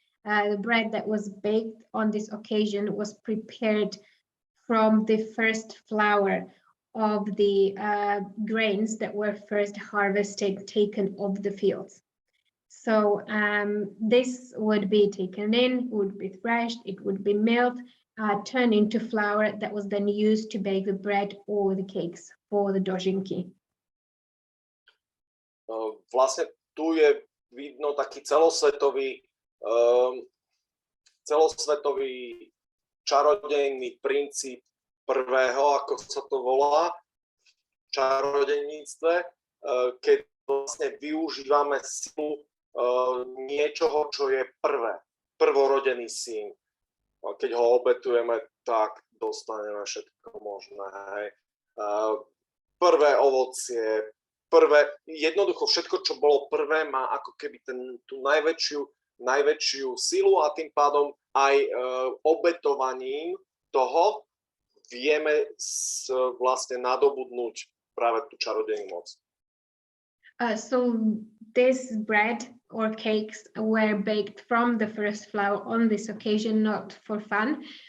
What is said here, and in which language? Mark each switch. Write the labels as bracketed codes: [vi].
[en] The bread that was baked on this occasion was prepared from the first flour of the grains that were first harvested, taken off the fields. So this would be taken in, would be threshed, it would be milled, turned into flour that was then used to bake the bread or the cakes for the dožinky. [sk] Vlastne tu je vidno taký celosvetový čarodejný princíp prvého, ako sa to volá, v čarodejníctve, keď vlastne využívame silu niečoho, čo je prvé, prvorodený syn. Keď ho obetujeme, tak dostaneme všetko možné. Hej. Prvé ovocie, jednoducho všetko, čo bolo prvé, má ako keby tú najväčšiu silu a tým pádom aj obetovaním toho vieme vlastne nadobudnúť práve tú čarodejnú moc. [en] So this bread or cakes were baked from the first flour on this occasion, not for fun.